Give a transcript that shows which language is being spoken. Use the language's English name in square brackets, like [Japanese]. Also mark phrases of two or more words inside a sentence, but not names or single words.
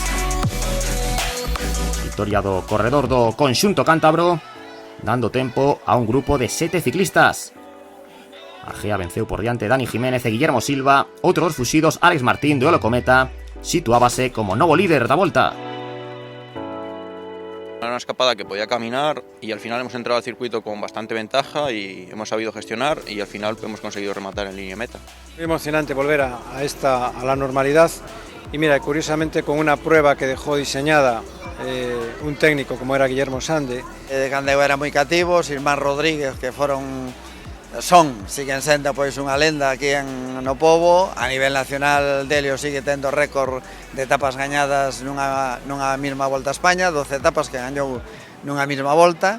[Galician] Victoria do corredor do conxunto cántabro, dando tempo a un grupo de 7 ciclistas. A Gea venceu por diante Dani Jiménez e Guillermo Silva, outros dos fuxidos Alex Martín do Olo Cometa situábase como novo líder da volta. [Spanish] Era una escapada que podía caminar y al final hemos entrado al circuito con bastante ventaja y hemos sabido gestionar y al final hemos conseguido rematar en línea de meta. Muy emocionante volver a la normalidad y mira, curiosamente con una prueba que dejó diseñada un técnico como era Guillermo Sande. [Galician] Cando eu era moi cativo, os irmáns Rodríguez que siguen sendo pois unha lenda aquí no pobo. A nivel nacional Delio sigue tendo récord de etapas gañadas nunha mesma volta a España, 12 etapas que gañou nunha mesma volta.